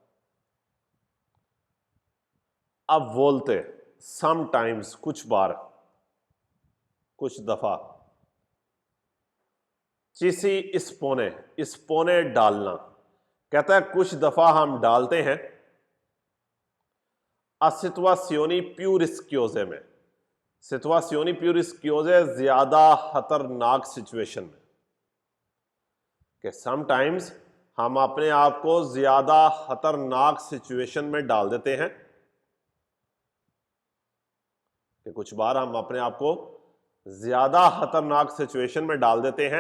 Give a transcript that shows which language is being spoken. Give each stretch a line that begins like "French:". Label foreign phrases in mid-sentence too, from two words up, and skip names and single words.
Hindi: अब बोलते समटाइम्स, कुछ बार, कुछ दफा।
Italian: ci si espone,
Hindi: इस्पोने डालना, कहता है कुछ दफा हम डालते हैं।
Italian: situazioni più rischiose में, situazioni più rischiose,
Hindi: ज्यादा खतरनाक सिचुएशन में। कि समटाइम्स हम अपने आप को ज्यादा खतरनाक सिचुएशन में डाल देते हैं। कि कुछ बार हम अपने आप को ज्यादा खतरनाक सिचुएशन में डाल देते हैं।